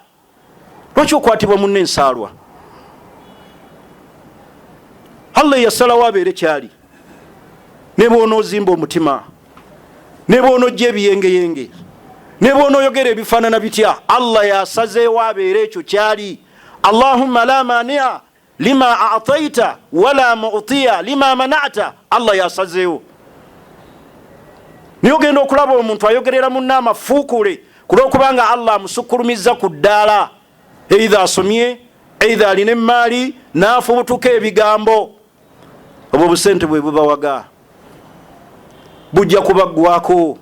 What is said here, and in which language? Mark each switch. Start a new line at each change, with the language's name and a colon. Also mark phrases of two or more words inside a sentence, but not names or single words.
Ganda: Lwaki okwatibwa munne ensaalwa? Allah yasalawo abeere kyali. Ne bw'onoozimba omutima, ne bw'onojja ebiyengeyenge, ne bw'onooyogera ebifaanana bitya, Allah yasazeewo abeere ekyo kyali.
Arabic: اللهم لا مانع لما أعطيت ولا معطي لما منعت.
Ganda: Allah yasazeewo. niyo ogenda okulaba omuntu ayogerera munne amafuukule kulwokubanga Allah amusukulumiza ku ddaala, eitha asomye eitha alina emaali n'afubutuka ebigambo. obwo obusente bwe bubawaga bujja kubaggwako.